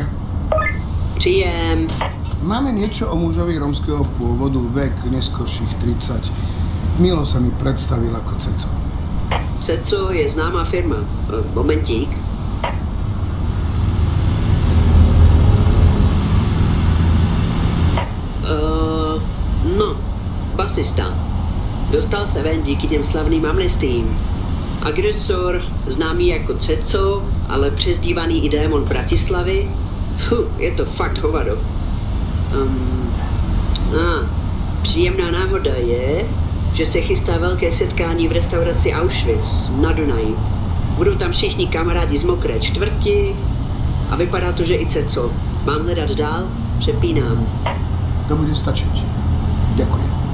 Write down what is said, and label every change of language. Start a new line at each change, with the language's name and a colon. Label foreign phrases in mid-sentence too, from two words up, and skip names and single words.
Slovak: Príjem. Máme niečo o mužovi rómskeho pôvodu, vek neskorších 30. Milo sa mi predstavil ako Ceco.
Czech: Ceco je známá firma. Momentík. No, basista. Dostal se ven díky těm slavným amnestiím. Agresor, známý jako Ceco, ale přezdívaný i démon Bratislavy. Je to fakt hovado. Příjemná náhoda je, že se chystá velké setkání v restauraci Auschwitz na Dunaji. Budou tam všichni kamarádi z Mokré čtvrti a vypadá to, že i Ceco. Mám hledat dál? Přepínám.
Slovak: To bude stačiť. Ďakujem.